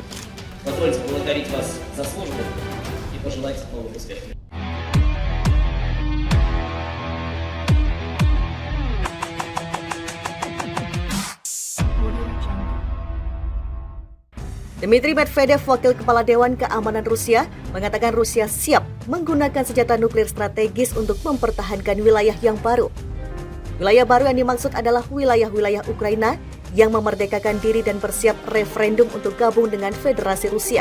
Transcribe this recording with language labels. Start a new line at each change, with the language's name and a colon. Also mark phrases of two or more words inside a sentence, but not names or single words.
Russian: Позвольте поблагодарить вас за службу и пожелать новых успехов.
Indonesian: Dmitry Medvedev, Wakil Kepala Dewan Keamanan Rusia, mengatakan Rusia siap menggunakan senjata nuklir strategis untuk mempertahankan wilayah yang baru. Wilayah baru yang dimaksud adalah wilayah-wilayah Ukraina yang memerdekakan diri dan bersiap referendum untuk gabung dengan Federasi Rusia.